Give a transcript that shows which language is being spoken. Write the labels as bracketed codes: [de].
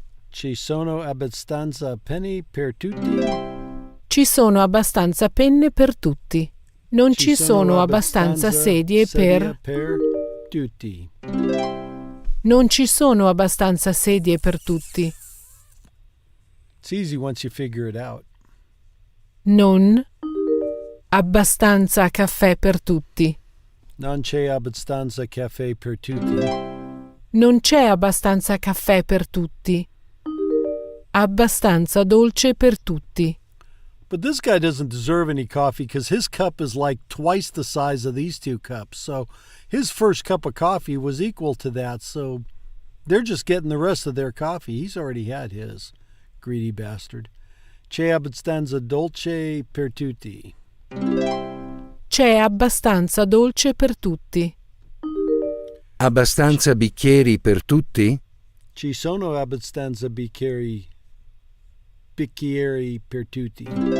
[it] Ci sono abbastanza penne per tutti? Ci sono abbastanza penne per tutti. Non ci sono abbastanza sedie per tutti. Non ci sono abbastanza sedie per tutti. [en] It's easy once you figure it out. [it] Non abbastanza caffè per tutti. Non c'è abbastanza caffè per tutti. Non c'è abbastanza caffè per tutti. Abbastanza dolce per tutti. [en] But this guy doesn't deserve any coffee because his cup is like twice the size of these two cups. So his first cup of coffee was equal to that. So they're just getting the rest of their coffee. He's already had his. Greedy bastard. [it] C'è abbastanza dolce per tutti. C'è abbastanza dolce per tutti. Abbastanza bicchieri per tutti? Ci sono abbastanza bicchieri per tutti.